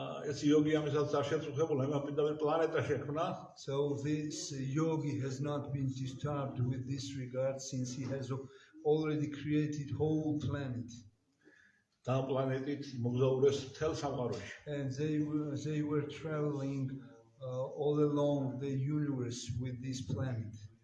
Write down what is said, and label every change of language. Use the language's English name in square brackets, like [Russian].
[Georgian] ეს იოგი ამისათვის არ შეწუხებულა, იმან პირდაპირ პლანეტა შექმნა. [English] So this yogi has not been disturbed with this regard since he has already created whole planet. [Georgian] და პლანეტით მოგზაურეს მთელ სამყაროში. [English] And they were traveling all along the universe with this planet.